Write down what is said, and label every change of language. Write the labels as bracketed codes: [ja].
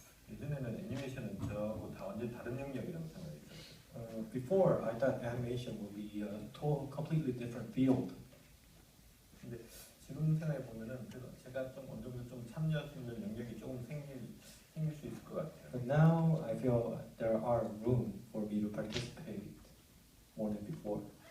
[ko] 예전에는 애니메이션은 저하고 다 완전 다른 영역이라고 생각했어요. [en] Before, I thought animation would be a completely different field. [ko] 근데 지금 생각해 보면은 그래서 제가 좀 어느 정도 좀 참여할 수 있는 영역이 조금 생길 수 있을 것 같아요. [en] But now I feel there are room for me to participate more than before.